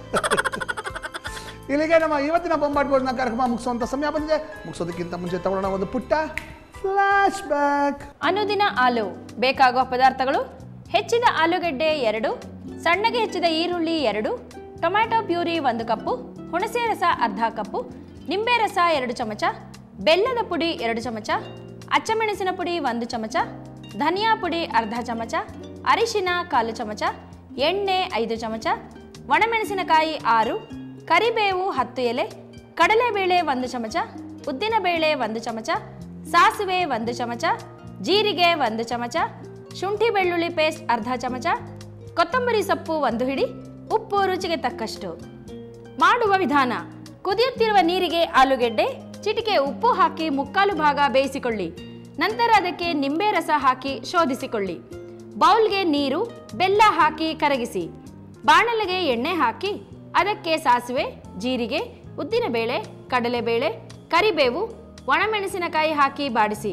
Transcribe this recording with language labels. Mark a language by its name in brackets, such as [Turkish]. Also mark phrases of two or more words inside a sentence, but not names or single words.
[Kannada] ಇಲ್ಲಿಗೆ ನಮ್ಮ ಇವತ್ತಿನ ಬೊಂಬಾಟ್ ಭೋಜನ ಕಾರ್ಯಕ್ರಮ ಮುಗಿಸುವಂಥ ಸಮಯ ಬಂದಿದೆ. ಮುಗಿಸೋದಕ್ಕಿಂತ ಮುಂಚೆ ತಗೊಳ್ಳೋಣ ಒಂದು ಪುಟ್ಟ [English] flash back. [Kannada] ಅನುದಿನ ಹಾಲು ಬೇಕಾಗುವ ಪದಾರ್ಥಗಳು: ಹೆಚ್ಚಿದ ಆಲೂಗಡ್ಡೆ 2, ಸಣ್ಣಗೆ ಹೆಚ್ಚಿದ ಈರುಳ್ಳಿ 2, [English] tomato puree [Kannada] 1 ಕಪ್ಪು, ಹುಣಸೆ ರಸ ಅರ್ಧ ಕಪ್ಪು, ನಿಂಬೆ ರಸ 2 ಚಮಚ, ಬೆಲ್ಲದ ಪುಡಿ 2 ಚಮಚ, ಅಚ್ಚಮೆಣಸಿನ ಪುಡಿ 1 ಚಮಚ, ಧನಿಯಾ ಪುಡಿ ಅರ್ಧ ಚಮಚ, ಅರಿಶಿನ 1/4 ಚಮಚ, ಎಣ್ಣೆ 5 ಚಮಚ, ಒಣಮೆಣಸಿನಕಾಯಿ 6, ಕರಿಬೇವು 10 ಎಲೆ, ಕಡಲೆಬೇಳೆ 1 ಚಮಚ, ಉದ್ದಿನಬೇಳೆ 1 ಚಮಚ, ಸಾಸಿವೆ 1 ಚಮಚ, ಜೀರಿಗೆ 1 ಚಮಚ, ಶುಂಠಿ ಬೆಳ್ಳುಳ್ಳಿ ಪೇಸ್ಟ್ ಅರ್ಧ ಚಮಚ, ಕೊತ್ತಂಬರಿ ಸೊಪ್ಪು 1 ಹಿಡಿ, ಉಪ್ಪು ರುಚಿಗೆ ತಕ್ಕಷ್ಟು. ಮಾಡುವ ವಿಧಾನ: ಕುದಿಯುತ್ತಿರುವ ನೀರಿಗೆ ಆಲೂಗೆಡ್ಡೆ, ಚಿಟಿಕೆ ಉಪ್ಪು ಹಾಕಿ 3/4 ಭಾಗ ಬೇಯಿಸಿಕೊಳ್ಳಿ. ನಂತರ ಅದಕ್ಕೆ ನಿಂಬೆ ರಸ ಹಾಕಿ ಶೋಧಿಸಿಕೊಳ್ಳಿ. ಬೌಲ್ಗೆ ನೀರು, ಬೆಲ್ಲ ಹಾಕಿ ಕರಗಿಸಿ. ಬಾಣಲೆಗೆ ಎಣ್ಣೆ ಹಾಕಿ ಅದಕ್ಕೆ ಸಾಸಿವೆ, ಜೀರಿಗೆ, ಉದ್ದಿನಬೇಳೆ, ಕಡಲೆಬೇಳೆ, ಕರಿಬೇವು, ಒಣಮೆಣಸಿನಕಾಯಿ ಹಾಕಿ ಬಾಡಿಸಿ.